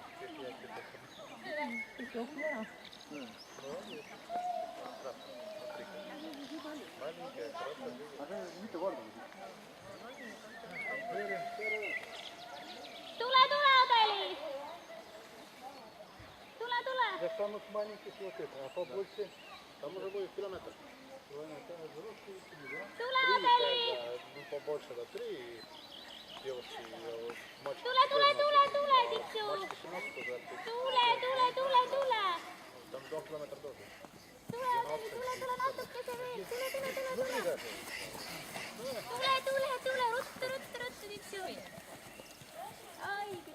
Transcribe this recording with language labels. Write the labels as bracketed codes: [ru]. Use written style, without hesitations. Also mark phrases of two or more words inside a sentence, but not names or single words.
[et] Mitu korda? Tule, Adeli! Tule! [ru] Да там вот маленький вот это, а побольше, там уже будет километр. [et] Tule, Adeli! [ru] Ну побольше, да, 3 девушки, мальчики. [et] Tule, Tiksu! Tule! [ru] Там 2 километра тоже. [et] Tule natukese veel! Tule! Ruttu, Tiksu! Ai,